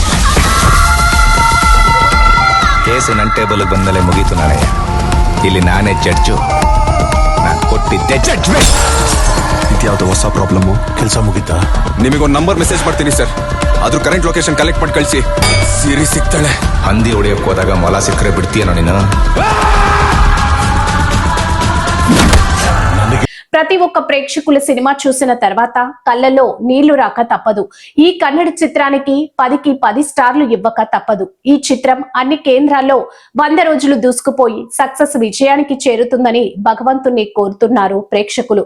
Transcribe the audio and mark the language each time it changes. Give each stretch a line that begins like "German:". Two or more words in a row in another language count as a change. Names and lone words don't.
Kannada: ಕೇಸು ನನ್ನ ಟೇಬಲ್ಗೆ ಬಂದಲೇ ಮುಗೀತು ನಾಳೆಯ. ಇಲ್ಲಿ ನಾನೇ ಜಡ್ಜು. ನಾನು ಕೊಟ್ಟಿದ್ದೆ ಜಡ್ಜ್ಮೆಂಟ್. ಇದ್ಯಾವುದೋ ಹೊಸ ಪ್ರಾಬ್ಲಮ್ಮು. ಕೆಲಸ ಮುಗಿತಾ? ನಿಮಗೊಂದು ನಂಬರ್ ಮೆಸೇಜ್ ಮಾಡ್ತೀನಿ ಸರ್, ಅದ್ರ ಕರೆಂಟ್ ಲೊಕೇಶನ್ ಕಲೆಕ್ಟ್ ಮಾಡಿ ಕಳಿಸಿ. ಸಿರಿ ಸಿಗ್ತಾಳೆ. ಹಂದಿ ಹೊಡೆಯಕ್ಕೆ ಹೋದಾಗ ಮೊಲ ಸಿಕ್ಕರೆ ಬಿಡ್ತೀಯನೋ ನೀನು?
Telugu: ప్రతి ఒక్క ప్రేక్షకుల సినిమా చూసిన తర్వాత కళ్ళల్లో నీళ్లు రాక తప్పదు. ఈ కన్నడ చిత్రానికి 10కి 10 స్టార్లు ఇవ్వక తప్పదు. ఈ చిత్రం అన్ని కేంద్రాల్లో 100 రోజులు దూసుకుపోయి సక్సెస్ విజయానికి చేరుతుందని భగవంతుణ్ణి కోరుతున్నారు ప్రేక్షకులు.